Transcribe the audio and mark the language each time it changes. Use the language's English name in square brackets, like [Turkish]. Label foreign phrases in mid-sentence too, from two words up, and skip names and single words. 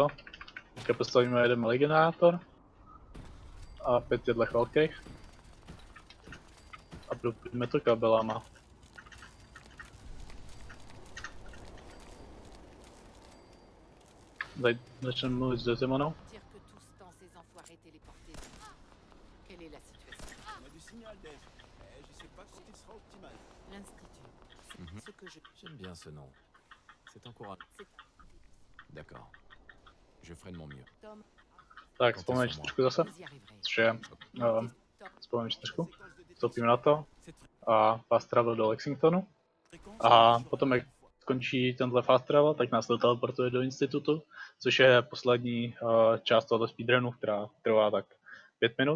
[Czech] Teďka postavíme jeden legenátor. A 5 těchto velkých. A propojíme to kabelama. Tady začneme mluvit s Desimonou. [French] J'aime bien ce nom. C'est encourageant. D'accord. Je ferai de mon mieux. [Czech] Tak, vzpomeň 4 zase. Což je... vzpomeň 4. Vstoupíme na to. A [English] fast travel [Czech] do Lexingtonu. A potom, jak skončí tenhle [English] fast travel, [Czech] tak nás to teleportuje do institutu. Což je poslední část tohoto speedrunu, která trvá tak 5 minut.